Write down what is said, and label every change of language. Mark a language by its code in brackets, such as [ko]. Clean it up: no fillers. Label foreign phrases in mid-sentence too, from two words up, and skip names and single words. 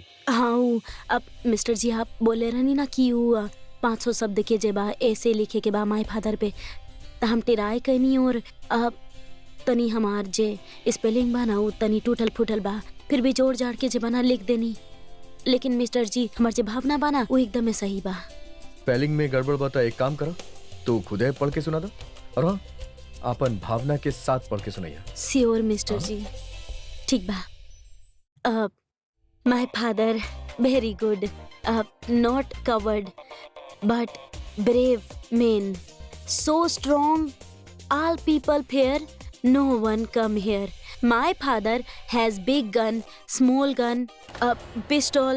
[bho] हाँ, अब मिस्टर जी आप बोले रहनी ना कि 500 शब्द के जेबा ऐसे लिखे के बा [en] my father [bho] पे, तो हम टिराई कहनी और अब तनी हमार जे स्पेलिंग बा ना वो तनी टूटल फूटल बा, फिर भी जोड़ जाड़ के जे बना लिख देनी। लेकिन मिस्टर जी हमार जे भावना बा ना वो एकदम सही बा। स्पेलिंग में गड़बड़ बता, एक काम करो तो खुदे पढ़ के सुना दो, और हाँ अपन भावना के साथ पढ़ के सुनाइए। [en] Sure Mister ji. [bho] ठीक बा। [en] My father very good, not covered but brave man, so strong all people fear, no one come here. My father has big gun, small gun, a pistol.